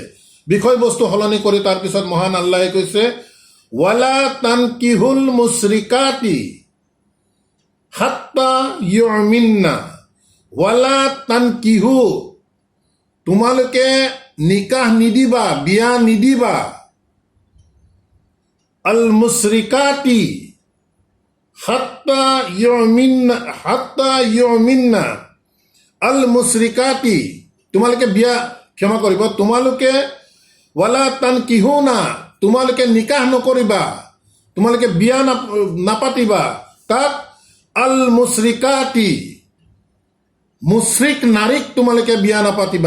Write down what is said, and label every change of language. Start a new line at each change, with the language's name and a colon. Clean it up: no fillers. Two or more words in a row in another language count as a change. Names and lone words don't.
Assamese: বিষয়বস্তু সলনি কৰি তাৰপিছত মহান আল্লাহে কৈছে,
Arabic: ولا تنكحوا المشركات حتى يؤمن, ولا تنكحوا,
Assamese: তোমালোকে নিকাহ নিদিবা, বিয়া নিদিবা,
Arabic: المشركات حتى يؤمن, المشركات,
Assamese: তোমালোকে বিয়া, ক্ষমা কৰিব, তোমালোকে
Arabic: ولا تنكحوا,
Assamese: তোমালোকে নিকাহ নকৰিবা, তোমালোকে বিয়া নাপাতিবা। কাক?
Arabic: المشركات,
Assamese: মুশ্ৰিক নাৰীক তোমালোকে বিয়া নাপাতিবা।